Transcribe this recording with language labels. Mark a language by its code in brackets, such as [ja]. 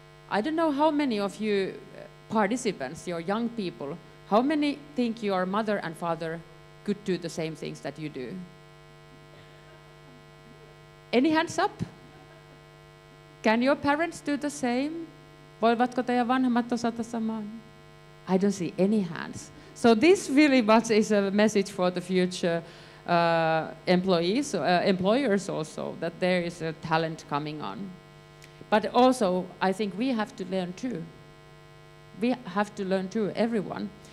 [en] I don't know how many of you participants, your young people, how many think your mother and father could do the same things that you do? Any hands up? Can your parents do the same? [fi] Voivatko teidän vanhemmat osata samaan? [en] I don't see any hands. So this really much is a message for the future employees, employers also, that there is a talent coming on. But also, I think we have to learn too. We have to learn too, everyone.